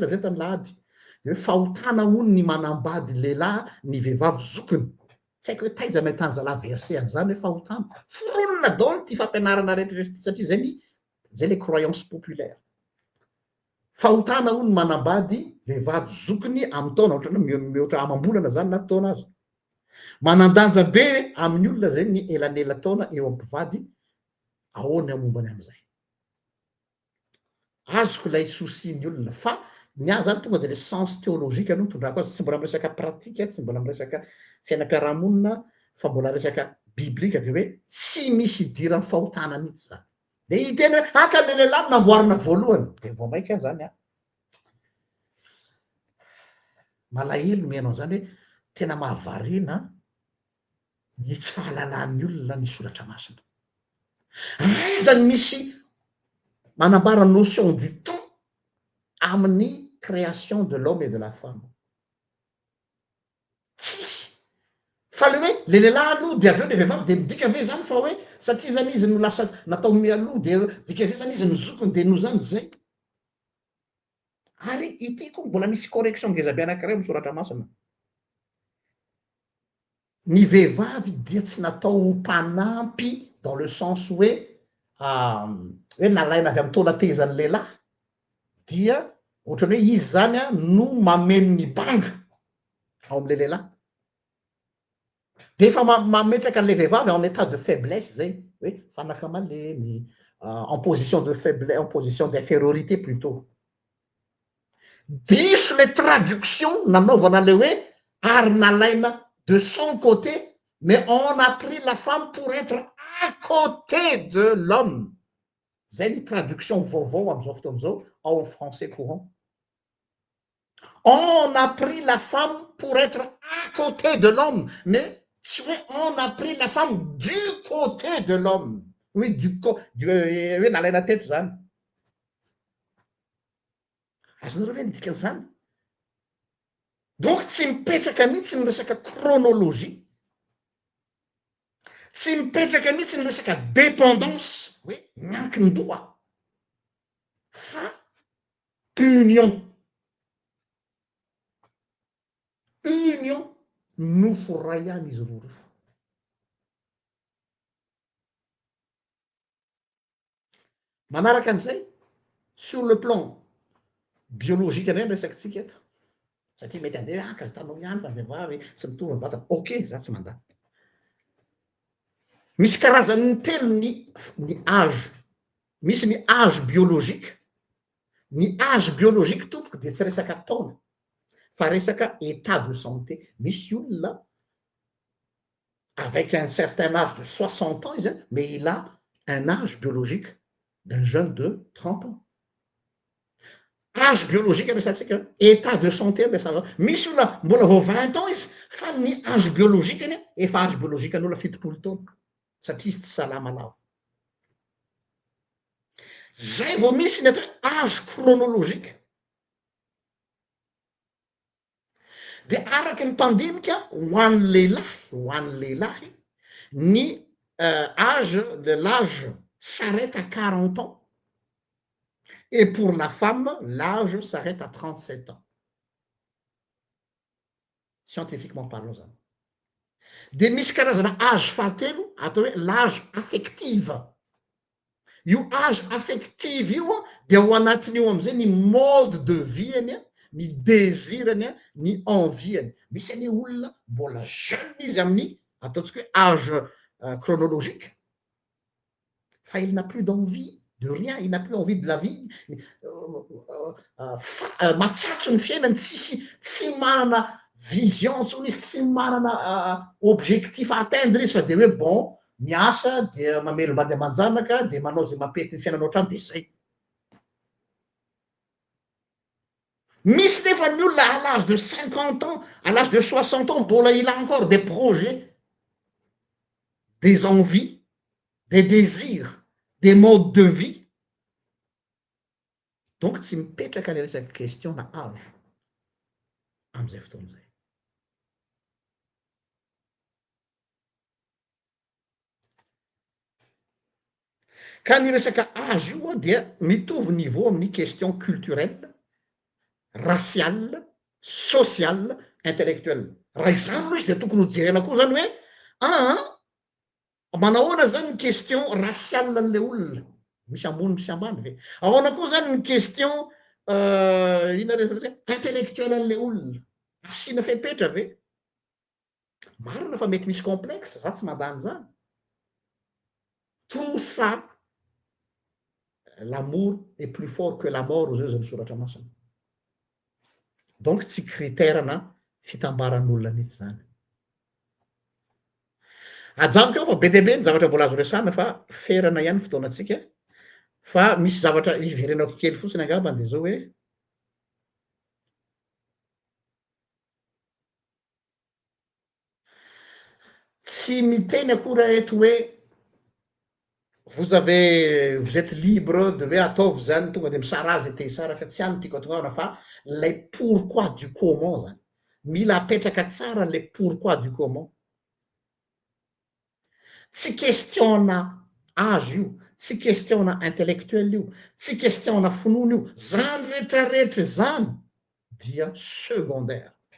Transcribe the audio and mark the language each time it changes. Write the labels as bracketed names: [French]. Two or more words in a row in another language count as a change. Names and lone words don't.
[Malagasy] zay tamy lahady de hoe fahotana hony ny manambady lehilahy ny vehivavy zokiny tsy haiko hoe taiza me tany zalahy verse an'zany hoe fahotana foronina daoly ty fampianarana rehetrarehetra satria zay [French] le croyance populaire [Malagasy] fahotana hony manambady vehivavy zokiny amy taona ohatrany mihoatra amam-bolana zany na taona azy manandanja be amin'ny olona zay ny elanela taona eo ampivady ahoany amombany am'izay azoko lay souci ny olona fa ny azy zany tonga de [French] le sens théologique [Malagasy] aloha tondrako azy tsy mbola miresaka pratika tsy mbola miresaka fiainam-piarahamonina fa mbola resaka biblika de hoe tsy misy idiran'ny fahotana mihitsy zany de iteny hoe aka le lehilahy namboarina voalohany de vao maika zany malahelo mihainao zany hoe tena mahavarina ny tsy fahalalan'ny olona ny soratra masina aizany misy manambara [French] notion du temps [Malagasy] amin'ny [French] création de l'homme et de la femme [Malagasy] tsisy fa le hoe le lehilahy aloha de aveo le vehivavy de midika ve zany fa hoe satria zany izy no lasa natao mialoha de dika zay zany izy no zokony de no zany zay ary ity koa mbola misy correction ngezabe anankiray amy soratra masina ny vehivavy dia tsy natao mpanampy [French] dans le sens [Malagasy] hoe nalaina avy amy taona tezany lehilahy dia ohatrany hoe izy zany no mameno ny banga ao am'le lehilahy de efa mametraka an'le vehivavy [French] en état de faiblesse [Malagasy] zay hoe fanaka malemy [French] en position de faiblesse, en position d'infériorité plutôt. [Malagasy] Diso le traduction nanaovana le hoe ary nalaina de [French] son côté, mais on a pris la femme pour être à côté de l'homme. [Malagasy] Zay ny traduction vaovao am'izao fotoan'izao [French] en français courant. On a pris la femme pour être à côté de l'homme, mais tu vois, on a pris la femme du côté de l'homme. Oui, oui, [Malagasy] nalaina teto zany. Azonareo ve ny dikan'izany? Donc tsy mipetraka mihitsy ny resaka chronologie, tsy mipetraka mihitsy ny resaka dépendance hoe miankin-doha fa union nofo ray ihany izy roa. Manaraka an'izay [French] sur le plan biologique [Malagasy] indray resakantsika eto satria mety andeha akazy tanao ihany fa vehivavy tsy mitovy ny vatana, ok za tsy mandany. Misy karazany telo ny âge, misy ny [French] âge biologique. [Malagasy] Ny [French] âge biologique [Malagasy] tompoko de tsy resaka taona fa resaka [French] état de santé. [Malagasy] Misy olona [French] avec un certain âge de 60 ans izy mais il a un âge biologique d'un jeune de 30 ans. Âge biologique resantsika, état de santé ampiasana. [Malagasy] Misy olona mbola vao 20 ans izy fa ny [French] âge biologique [Malagasy] iny efa [French] âge biologique [Malagasy] an'olona fitopolo taona satria izy tsy salama lava. Zay vao misy ny atao hoe [French] âge chronologique. [Malagasy] De araky ny mpandinika ho an'ny lehilahy ny [French] âge de l'âge s'arrête à 40 ans et pour la femme l'âge s'arrête à 37 ans. Scientifiquement parlant zany. [Malagasy] De misy karazana âge fahatelo atao hoe [French] l'âge affective. [Malagasy] Io [French] âge affective [Malagasy] io de ao anatin'io am'izay ny [French] mode de vie-ny, [Malagasy] ny désirany, ny envie-ny. Misy any olona mbola jeune izy amin'ny ataontsika hoe [French] âge chronologique fa il n'a plus d'envie de rien, il n'a plus envie de la vie, [Malagasy] matsatso ny fiainany, tsy manana vision ntsony izy, tsy manana [French] objectif à atteindre [Malagasy] izy fa de hoe bon miasa de mamelom-bady aman-janaka de manao zay mampety ny fiainanao hatrany de zay. Misy nefa ny olona [French] à l'âge de 50 ans, à l'âge de 60 ans, mbola il a encore des projets, des envies, des désirs, des modes de vie. [Malagasy] Donc tsy mipetraka ny resaky question na âge am'izay fotoan'izay. Ka ny resaka âge io dia mitovy niveau amin'ny [French] question culturelle, raciale, sociale, intellectuelle. [Malagasy] Raha izany aloha izy de tokony ho jerena koa zany hoe manahoana zany ny [French] question raciale [Malagasy] an'le olona, misy ambony misy ambany ve? Ahoana koa zany ny question ina refa intellectuelle an'le olona, asiana fepetra ve? Marina fa mety misy complexe, za tsy mandany zany. [French] Tout ça, l'amour est plus fort que la mort [Malagasy] zao zany soratra masina. Donc tsy kriterana fitambaran'olona mihitsy zany. Ajanoko eo fa be dia be ny zavatra mbola azo resana fa ferana ihany fotoanatsika fa misy zavatra iverenako kely fotsiny angamba de zao hoe tsy miteny akory eto hoe [French] vous êtes libre de [Malagasy] hoe ataovy zany tonga de misara azy te hisara fa tsy any tiako atongavana fa lay [French] pourquoi du comment [Malagasy] zany. Mila apetraka tsara [French] le pourquoi du comment. [Malagasy] Tsy question-na âge io, tsy question-na intellectuel io, tsy question-na finoana io, zany rehetrarehetra zany dia secondaire.